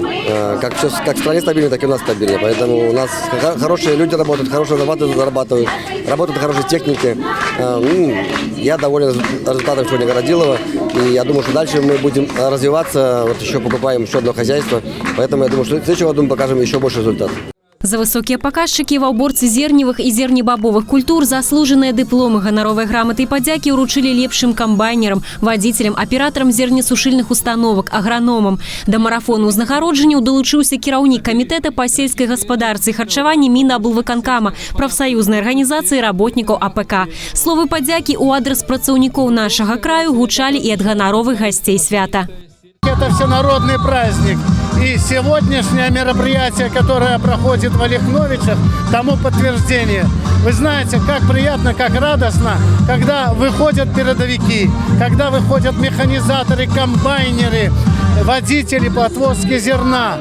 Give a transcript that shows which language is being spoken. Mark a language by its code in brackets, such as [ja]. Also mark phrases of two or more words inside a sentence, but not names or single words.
[ru] Как в стране стабильно, так и у нас стабильно. Поэтому у нас хорошие люди работают, хорошие зарабатывают, работают хорошие техники. Я доволен результатом сегодня Городилова. И я думаю, что дальше мы будем развиваться. Вот еще покупаем еще одно хозяйство. Поэтому я думаю, что в следующем году мы покажем еще больше результатов. [be] За высокія паказчыкі ва ўборцы зерневых і зернебабовых культур заслужаныя дыпломы, ганаровыя граматы і падзякі ўручылі лепшым камбайнерам, вадзіцелям, аператарам зернесушыльных установак, аграномам. Да марафону ўзнагароджанняў далучыўся кіраўнік камітэта па сельскай гаспадарцы і харчаванні Мінаблвыканкама, прафсаюзнай арганізацыі работнікаў АПК. Словы падзякі ў адрас працаўнікоў нашага краю гучалі і ад ганаровых гасцей свята. [ru] Это всенародный праздник. И сегодняшнее мероприятие, которое проходит в Ольхновичах, тому подтверждение. Вы знаете, как приятно, как радостно, когда выходят передовики, когда выходят механизаторы, комбайнеры, водителей по отвозке зерна.